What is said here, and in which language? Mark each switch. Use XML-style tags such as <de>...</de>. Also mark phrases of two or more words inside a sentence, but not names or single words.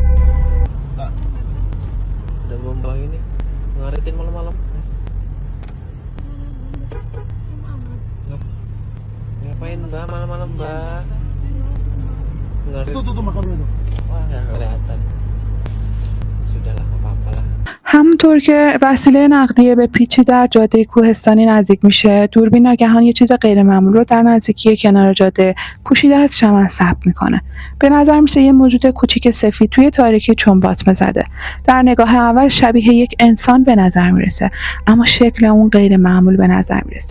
<id>Udah membawa ini ngaritin malam-malam. Mbak, malam-malam Mbak. Ngeri. Tuh makan dulu. Wah, nggak kelihatan. Sudahlah, nggak apa-apa lah.</id> <fa>همونطور که وسیله نقلیه به پیچی در جاده کوهستانی نزدیک میشه، دوربین ناگهان یه چیز غیرمعمول رو در نزدیکی کنار جاده پوشیده از چمن ثبت میکنه. به نظر میسه یه موجود کوچیک سفید توی تاریکی چنباتمه زده. در نگاه اول شبیه یک انسان به نظر میرسه، اما شکل اون غیرمعمول به نظر میرسه.</fa>